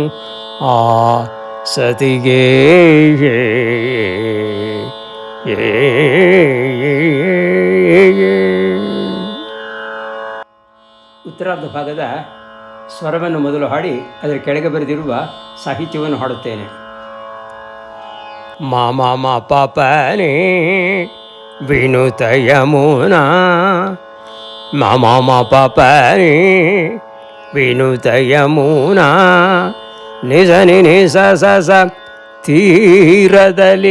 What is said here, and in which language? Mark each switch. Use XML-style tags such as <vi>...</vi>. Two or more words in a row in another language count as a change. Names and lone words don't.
<kn>ಆ ಸತಿಗೆ ಉತ್ತರಾರ್ಧ ಭಾಗದ ಸ್ವರವನ್ನು ಮೊದಲು ಹಾಡಿ ಅದರ ಕೆಳಗೆ ಬರೆದಿರುವ ಸಾಹಿತ್ಯವನ್ನು ಹಾಡುತ್ತೇನೆ. ಮ ಮ ಮ ಪ ಪ ನಿ ವಿನುತ ಯಮುನಾ. ಮ ಮ ಮ ಪ ಪ ನಿ ವಿನುತ ಯಮುನಾ. ನಿ ಸ ನಿ ನಿ ಸ ಸ ಸ ತೀರದಲ್ಲಿ.</kn>